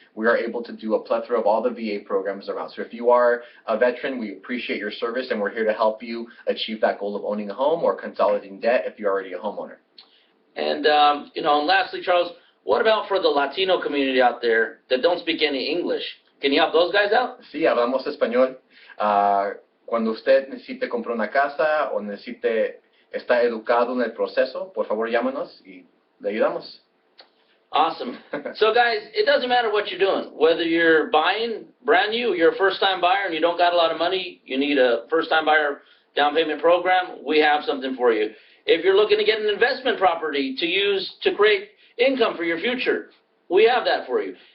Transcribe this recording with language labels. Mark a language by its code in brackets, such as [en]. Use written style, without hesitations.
[en] We are able to do a plethora of all the VA programs around. So if you are a veteran, we appreciate your service, and we're here to help you achieve that goal of owning a home or consolidating debt if you're already a homeowner. And, and lastly, Charles, what about for the Latino community out there that don't speak any English? Can you help those guys out? [es] Sí, hablamos español. Cuando usted necesite comprar una casa o necesite estar educado en el proceso, por favor llámanos y le ayudamos. [en] Awesome. So guys, it doesn't matter what you're doing. Whether you're buying brand new, you're a first-time buyer and you don't got a lot of money, you need a first-time buyer down payment program, we have something for you. If you're looking to get an investment property to use to create income for your future, we have that for you.